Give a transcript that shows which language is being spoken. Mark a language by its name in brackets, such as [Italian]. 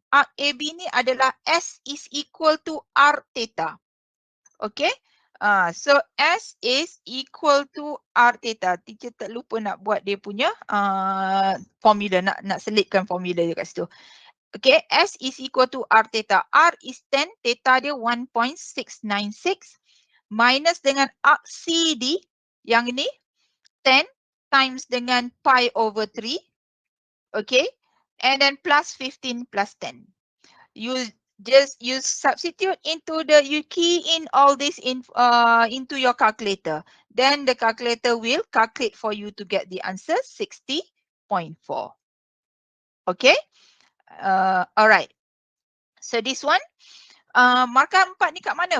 [English] Arc AB [Malay] ni adalah [English] S is equal to r theta. Okay, so S is equal to r theta. [Malay] Teacher tak lupa nak buat dia punya formula, nak selitkan formula dia kat situ. [English] Okay, S is equal to R theta. R is 10, theta [Malay] dia [English] 1.696 minus [Malay] dengan arc CD yang ini [English] 10 times dengan pi over 3. Okay, and then plus 15 plus 10. You substitute you key in all this into your calculator. Then the calculator will calculate for you to get the answer 60.4. Okay, alright. So this one, [Malay] markah 4 ni kat mana?